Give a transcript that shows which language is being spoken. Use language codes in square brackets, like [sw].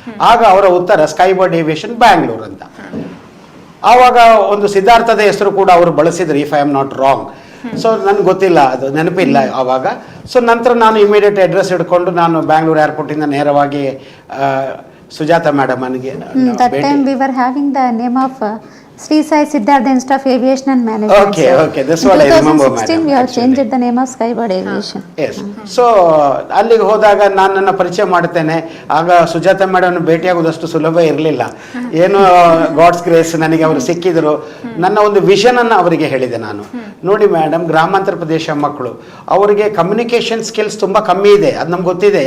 [kn] ಆಗ ಅವರ ಉತ್ತರ ಸ್ಕೈಬರ್ಡ್ ಏವಿಯೇಷನ್ ಬ್ಯಾಂಗ್ಳೂರ್ ಅಂತ. ಆವಾಗ ಒಂದು ಸಿದ್ಧಾರ್ಥದ ಹೆಸರು ಕೂಡ ಅವರು ಬಳಸಿದ್ರು, [en] If I am not wrong. [kn] So ನನಗೆ ಗೊತ್ತಿಲ್ಲ, ಅದು ನೆನಪಿಲ್ಲ ಆವಾಗ. ಸೊ ನಂತರ ನಾನು ಇಮಿಡಿಯೇಟ್ ಅಡ್ರೆಸ್ ಹಿಡ್ಕೊಂಡು ನಾನು ಬ್ಯಾಂಗ್ಳೂರು ಏರ್ಪೋರ್ಟಿಂದ ನೇರವಾಗಿ ಸುಜಾತ ಮೇಡಮ್ ನನಗೆ [en] that time we were having the name of Sri Sai Siddhartha Institute of Aviation and Management. Okay, that's what I remember, madam. 2016 we have changed the name of Skybird Aviation. Yes. [kn] So ಅಲ್ಲಿಗೆ ಹೋದಾಗ ನಾನು ನನ್ನ ಪರಿಚಯ ಮಾಡ್ತೇನೆ. ಆಗ Sujata madam ಭೇಟಿಯಾಗೋದಷ್ಟು ಸುಲಭ ಇರಲಿಲ್ಲ. ಏನು ಗಾಡ್ಸ್ ಗ್ರೇಸ್ ನನಗೆ ಅವರು ಸಿಕ್ಕಿದ್ರು. ನನ್ನ ಒಂದು ವಿಷನನ್ನು ಅವರಿಗೆ ಹೇಳಿದೆ ನಾನು. ನೋಡಿ ಮೇಡಮ್, ಗ್ರಾಮಾಂತರ ಪ್ರದೇಶ ಮಕ್ಕಳು, ಅವರಿಗೆ ಕಮ್ಯುನಿಕೇಷನ್ ಸ್ಕಿಲ್ಸ್ ತುಂಬ ಕಮ್ಮಿ ಇದೆ, ಅದು ನಮ್ಗೆ ಗೊತ್ತಿದೆ.